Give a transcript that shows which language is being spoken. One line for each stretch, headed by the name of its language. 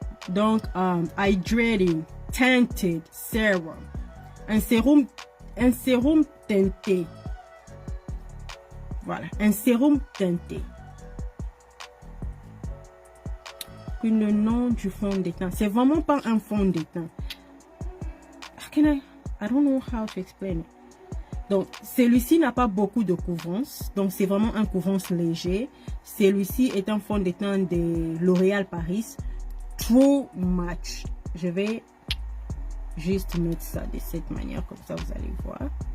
French: Donc, Hydrating Tinted Serum. Un sérum teinté. Voilà, un sérum teinté. Puis le nom du fond de teint, c'est vraiment pas un fond de teint.
English: I don't know how to explain it.
French: Donc, celui-ci n'a pas beaucoup de couvrance. Donc, c'est vraiment un couvrance léger. Celui-ci est un fond de teint de L'Oréal Paris True Match. Je vais juste mettre ça de cette manière, comme ça vous allez voir.